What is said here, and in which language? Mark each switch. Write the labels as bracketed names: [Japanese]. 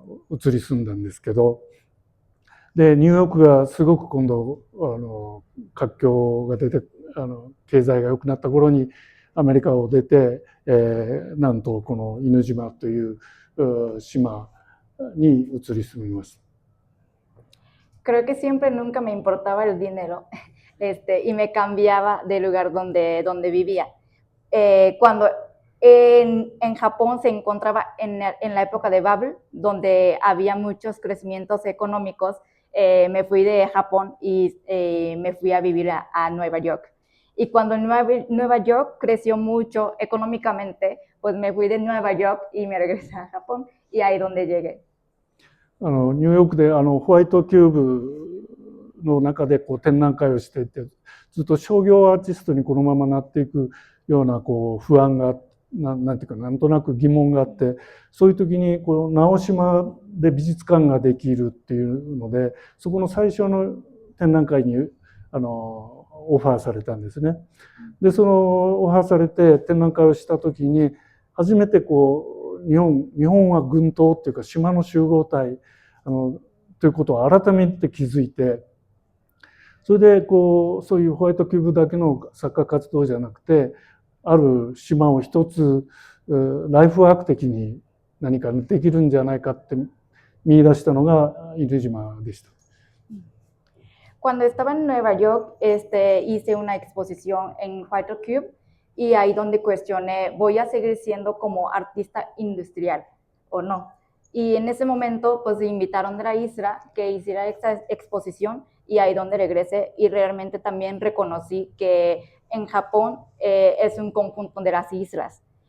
[Japanese] 移り住んだんですけど、でニューヨークがすごく今度活況が出て経済が良くなった頃にアメリカを出て、なんとこの犬島という島に移り住みました。 [Spanish] Creo que siempre nunca me importaba el dinero y me cambiaba del lugar donde vivía. Cuando en Japón se encontraba en la época de Bubble, donde había muchos crecimientos económicos, me fui de Japón y me fui a vivir a Nueva York. Y cuando Nueva York creció mucho económicamente, pues me fui de Nueva York y me regresé a Japón y ahí donde llegué. [Japanese] ニューヨークでホワイトキューブの中でこう展覧会をしていて、ずっと商業アーティストにこのままなっていくようなこう不安がなんていうかなんとなく疑問があって、そういう時にこの直島で美術館ができるっていうので、そこの最初の展覧会にオファーされたんですね。でそのオファーされて展覧会をした時に初めてこう日本は群島っていうか島の集合体ということを改めて気づいて、それでこうそういうホワイトキューブだけの作家活動じゃなくて、ある島を一つライフワーク的に何かできるんじゃないかって見出したのが犬島でした。 [Spanish] Cuando estaba en Nueva York, hice una exposición en White Cube y ahí donde cuestioné, ¿voy a seguir siendo como artista industrial o no? Y en ese momento, pues me invitaron de la isla que hiciera esta exposición y ahí donde regresé y realmente también reconocí que en Japón es un conjunto de las islas.